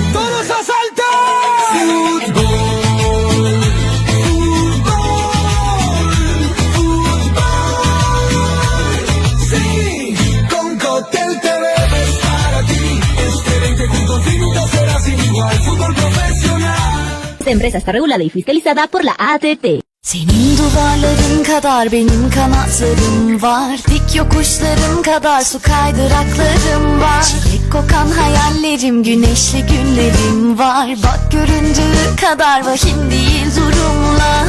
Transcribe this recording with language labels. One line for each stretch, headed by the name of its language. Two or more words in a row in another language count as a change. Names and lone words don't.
Spanish: ¡Todos a saltar! Fútbol, fútbol, fútbol. Sí, con Cotel TV es para ti. Este 20.5 será sin igual. Fútbol profesional. Esta empresa está regulada y fiscalizada por la ATT.
Turkish: Senin duvarların kadar benim kanatlarım var. Dik yokuşlarım kadar su kaydıraklarım var. Çilek kokan hayallerim, güneşli günlerim var. Bak göründüğü kadar vahim değil durumlar.